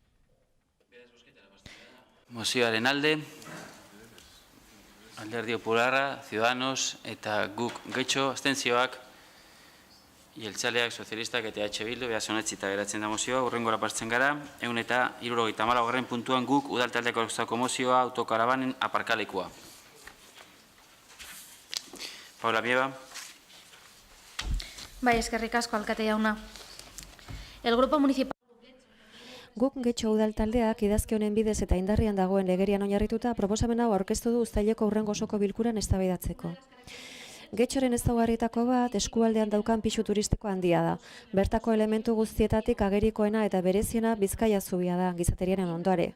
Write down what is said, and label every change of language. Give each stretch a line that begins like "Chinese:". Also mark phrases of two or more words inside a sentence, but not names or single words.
Basque: Mozioaren alde, Alderdi Popularra, Ciudadanos eta guk getxo, abstentzioak, Jeltzaleak, Sozialistak eta EH Bildu, behaz honetzita geratzen da mozioa, hurrengora partzen gara, 174. puntuan guk udaltaldeko aurkeztutako mozioa autokarabanen aparkalekua. Paula Bieba. Bai, eskerrik asko, alkate jauna.
Spanish: El grupo municipal...
Basque: Guk getxo udaltaldeak idazki honen bidez eta indarrian dagoen legerian oinarrituta proposamen hau aurkeztu du uztaileko hurrengo osoko bilkuran eztabaidatzeko. Getxoren ezaugarrietako bat eskualdean daukan pisu turistiko handia da. Bertako elementu guztietatik agerikoena eta bereziena Bizkaia zubia da, gizateriaren ondoare.